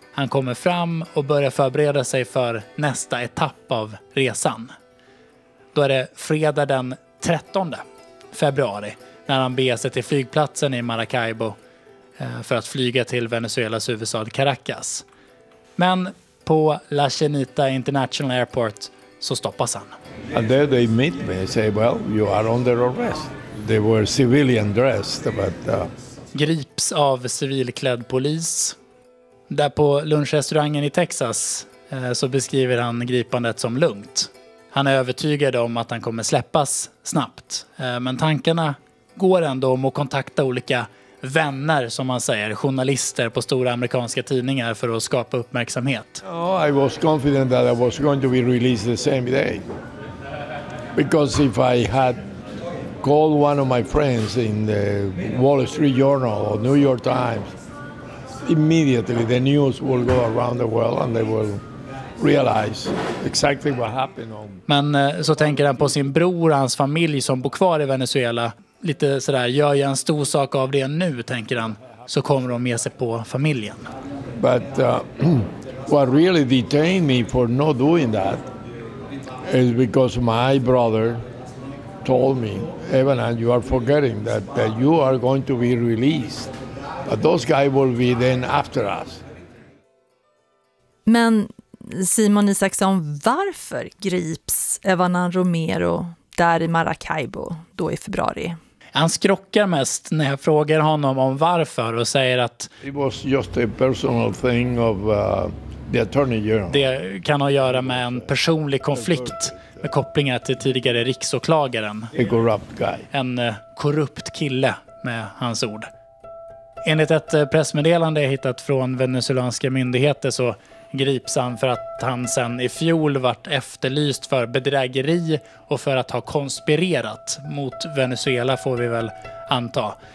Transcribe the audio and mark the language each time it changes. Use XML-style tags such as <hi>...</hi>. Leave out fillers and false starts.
<sv>Han kommer fram och börjar förbereda sig för nästa etapp av resan. Då är det fredag den 13 februari när han beger sig till flygplatsen i Maracaibo för att flyga till Venezuelas huvudstad Caracas. Men på La Chinita International Airport så stoppas han.</sv> <en>And there they meet me and say, well, you are under arrest. They were civilian dressed, but</en> <sv>grips av civilklädd polis. Där på lunchrestaurangen i Texas så beskriver han gripandet som lugnt. Han är övertygad om att han kommer släppas snabbt. Men tankarna går ändå om att kontakta olika vänner, som man säger, journalister på stora amerikanska tidningar för att skapa uppmärksamhet.</sv> <en>Oh, I was confident that I was going to be released the same day. Because if I had called one of my friends in the Wall Street Journal or New York Times, immediately the news will go around the world and they will realize exactly what happened.</en> <sv>Men så tänker han på sin bror och hans familj som bor kvar i Venezuela. Lite sådär, gör jag en stor sak av det nu, tänker han, så kommer de med sig på familjen.</sv> <en>But what really detained me for not doing that is because my brother told me, Evan, you are forgetting that you are going to be released. But those guys will be then after us.</en> <sv>Men Simon Isaksson, varför grips Evanan Romero där i Maracaibo då i februari? Han skrockar mest när jag frågar honom om varför och säger att</sv> <en>it was just a personal thing of the attorney general.</en> <sv>Det kan ha att göra med en personlig konflikt med kopplingar till tidigare riksåklagaren.</sv> <en>A corrupt guy.</en> <sv>En korrupt kille, med hans ord. Enligt ett pressmeddelande jag hittat från venezuelanska myndigheter så grips han för att han sedan i fjol varit efterlyst för bedrägeri och för att ha konspirerat mot Venezuela, får vi väl anta.</sv>